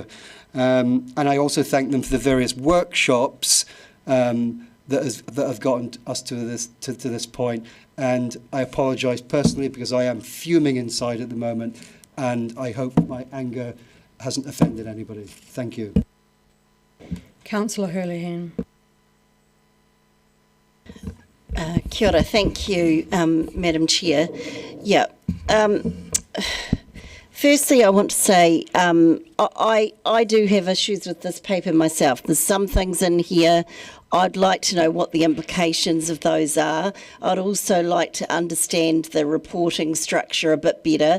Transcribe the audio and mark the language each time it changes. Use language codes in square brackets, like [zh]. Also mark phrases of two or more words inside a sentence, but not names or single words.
[en] And I also thank them for the various workshops that have gotten us to this point. And I apologise personally because I am fuming inside at the moment, and I hope my anger hasn't offended anybody. Thank you. Councillor Hurleyhan. [mi] Kia ora, [en] thank you, Madam Chair. Yeah. Firstly, I want to say I do have issues with this paper myself. There's some things in here I'd like to know what the implications of those are. I'd also like to understand the reporting structure a bit better.